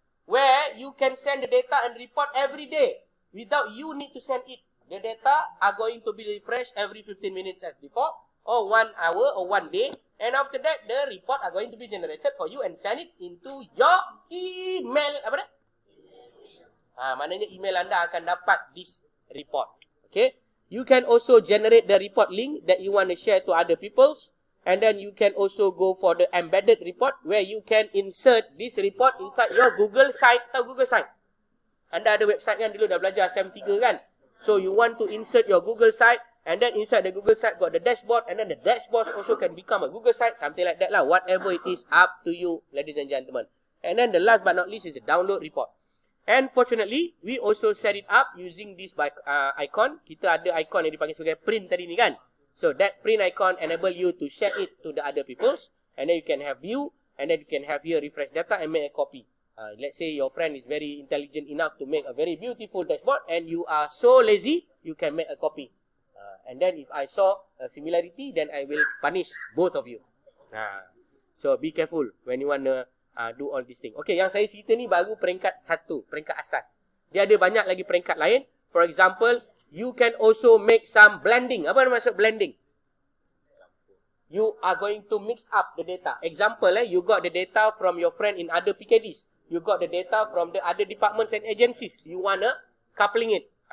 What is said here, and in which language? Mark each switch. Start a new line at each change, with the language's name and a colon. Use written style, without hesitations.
English: Where you can send the data and report every day without you need to send it. The data are going to be refreshed every 15 minutes as before, or 1 hour or 1 day. And after that, the report are going to be generated for you and send it into your email.
Malay: Apa dah? Maknanya email anda akan dapat
English: this report. Okay. You can also generate the report link that you want to share to other people. And then you can also go for the embedded report where you can insert this report inside your Google site.
Malay: Tahu Google site? Anda ada website kan dulu dah belajar SEM3 kan?
English: So you want to insert your Google site and then inside the Google site got the dashboard, and then the dashboard also can become a Google site, something like that
Malay: lah.
English: Whatever it is, up to you, ladies and gentlemen. And then the last but not least is the download report. And fortunately, we also set it up using this icon.
Malay: Kita ada icon yang dipanggil sebagai print tadi ni kan.
English: So that print icon enable you to share it to the other peoples, and then you can have view, and then you can have here refresh data and make a copy. Let's say your friend is very intelligent enough to make a very beautiful dashboard, and you are so lazy, you can make a copy. And then if I saw a similarity, then I will punish both of you. So be careful when you want to do all these things.
Malay: Okay, yang saya cerita ni baru peringkat 1, peringkat asas. Dia ada banyak lagi peringkat lain.
English: For example, you can also make some blending.
Malay: Apa maksud blending?
English: You are going to mix up the data. Example, you got the data from your friend in other PKDs. You got the data from the other departments and agencies. You want to coupling it.